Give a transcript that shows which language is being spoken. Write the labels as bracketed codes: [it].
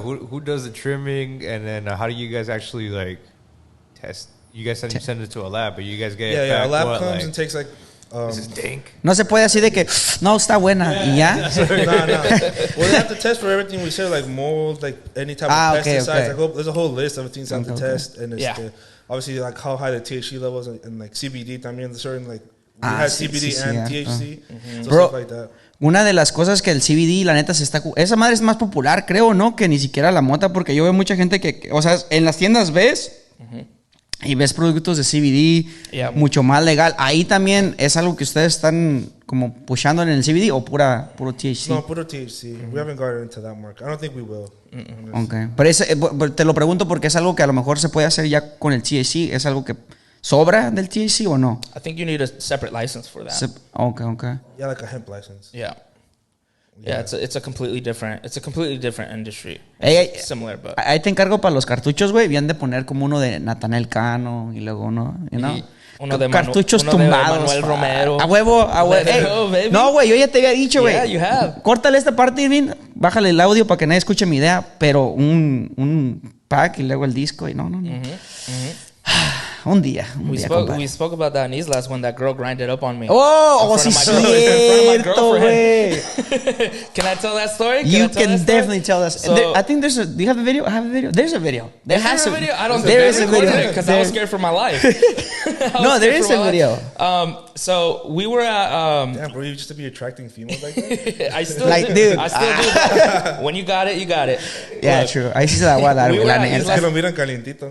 [en] Who does the trimming, and then how do you guys actually like test? You guys said you send it to a lab, but you guys get a lab what, comes like, and takes like. This is dank. [es] No se puede así de que no está buena y ya. No. [en] Well, they have to test for everything we said, like mold, like any type of pesticides. Okay. There's a whole list of things they have to test, and it's obviously like how high the THC levels and like CBD también, certain like we have CBD and THC, so Bro, stuff like that. [es] Una de las cosas que el CBD, la neta, esa madre es más popular, creo, ¿no? Que ni siquiera la mota, porque yo veo mucha gente que, o sea, en las tiendas ves y ves productos de CBD mucho más legal. Ahí también es algo que ustedes están como pushando en el CBD o puro THC. No, puro THC. [en] We haven't gotten into that market. I don't think we will. Okay. [es] Pero te lo pregunto porque es algo que a lo mejor se puede hacer ya con el THC. ¿Es algo que sobra del THC o no? [en] I think you need a separate license for that. Okay. Yeah, like a hemp license. Yeah, it's a completely different industry. Similar, but [es] ahí te encargo para los cartuchos, güey. Bien de poner como uno de Natanael Cano y luego uno de cartuchos tumbados. Manuel Romero. A huevo. Hey, no, güey, yo ya te había dicho, güey. [en] Yeah, you have. [es] Córtale esta parte, Irving. Bájale el audio para que nadie escuche mi idea, pero un pack y luego el disco y no. Un día, [en] we spoke about that in Islas when that girl grinded up on me. [es] Sí, cierto, güey. [en] Can I tell that story? You can definitely tell that. So, I think there's do you have a video? I have a video. There's a video. There has a video. I don't think there is a video because I was scared for my life. No, there is a video. So we were at. Damn, bro, you used to be attracting females like that. I still like, do. Dude. I still do. When you got it, you got it. Yeah, true. [es] Ahí sí se la voy a dar, güey. Es que lo miran calientito.